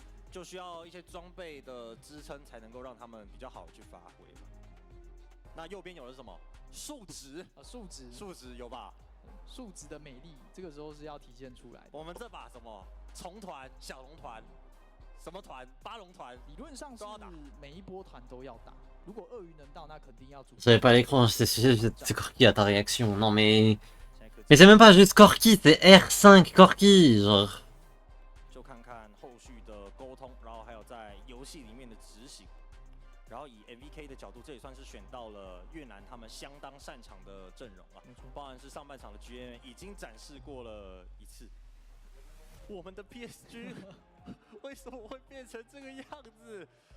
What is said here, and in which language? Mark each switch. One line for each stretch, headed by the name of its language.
Chinese: 就需要一些装备的支撑，才能够让他们比较好去发挥。那右边有的是什么？数值啊，数值有吧？数值的美丽，这个时候是要体现出来的。我们这把什么虫团、小龙团，什么团、八龙团，理论上是每一波团都要打。如果鳄鱼能到，那肯定要。
French: J'avais pas l'écran, c'est Corki à ta réaction. Non mais. Mais c'est même pas juste Corki, c'est R5 Corki, genre.
Chinese: 就看看后续的沟通，然后还有在游戏里面的执行。然后以 MVK 的角度，这也算是选到了越南他们相当擅长的阵容啊，包含是上半场的 GM 已经展示过了一次。我们的 PSG 为什么会变成这个样子？